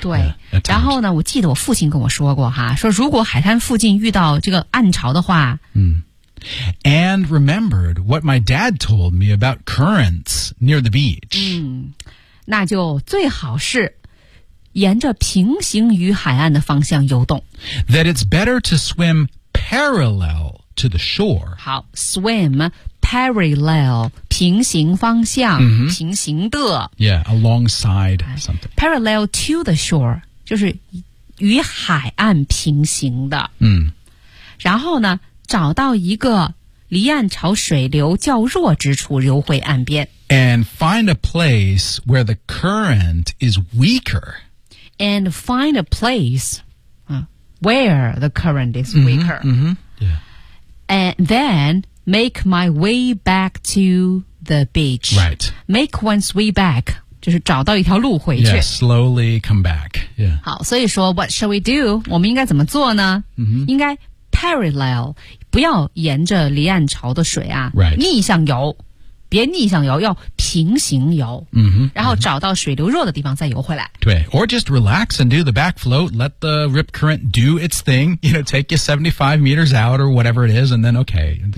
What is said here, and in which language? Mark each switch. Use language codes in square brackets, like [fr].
[zh] 对， yeah, 然后呢，我记得我父亲跟我说过哈，说如果海滩附近遇到这个暗潮的话， [en] And remembered what my dad told me about currents near the beach. [zh] 那就最好是沿着平行于海岸的方向游动。 [en] That it's better to swim parallel to the shore. [zh] 好 ，swim。Parallel, 平行方向、 mm-hmm. 平行的 [en] Yeah, alongside something. Parallel to the shore, [zh] 就是与海岸平行的。然后呢，找到一个离岸潮水流较弱之处游回岸边。 [en] And find a place where the current is weaker. And find a place、where the current is weaker. Mm-hmm, mm-hmm. Yeah. And then... Make my way back to the beach. Right. Make one's way back. [zh] 就是找到一条路回去。 [en] Yeah, slowly come back. Yeah. [zh] 好，所以说 [en] what shall we do? [zh] 我们应该怎么做呢？ Mm-hmm. 应该parallel, 不要沿着离岸潮的水啊、 [en] right. [zh] 逆向游。别逆向游，要平行游。嗯哼。Mm-hmm. 然后找到水流弱的地方再游回来。对。 [en] Or just relax and do the back float. Let the rip current do its thing. You know, take you 75 meters out or whatever it is, and then okay.